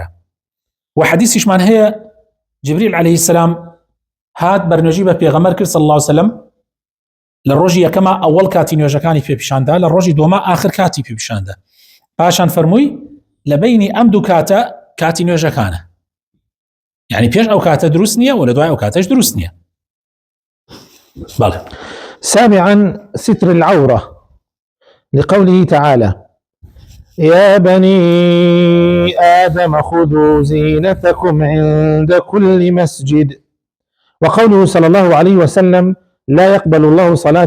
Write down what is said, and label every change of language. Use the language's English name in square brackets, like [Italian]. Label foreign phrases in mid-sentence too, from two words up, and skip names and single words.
[Central Kurdish] و حەدیثیشمان هەیە جبریل [Arabic] عەلەیهی السەلام [Central Kurdish] هات بەرنوێژی بە پێغەمبەر کرد [Arabic] صلی الله علیه وسلم [Central Kurdish] لە ڕۆژی یەکەمە ئەوەڵ کاتی نوێژەکانی پێپیشاندا لە ڕۆژی دووەمە ئاخر کاتی پێپیشاندا پاشان فەرمووی لە بەینی ئەم دوو کاتە کاتی نوێژەکانە یعنی پێش ئەو کاتە دروست نییە و لە دوای ئەو کاتەش دروست نییە. بەڵێ. [Arabic] سابعا ستر العورة لقوله تعالى يا بني آدم خذوا زينتكم عند كل مسجد وقوله صلى الله عليه وسلم لا يقبل الله صلاة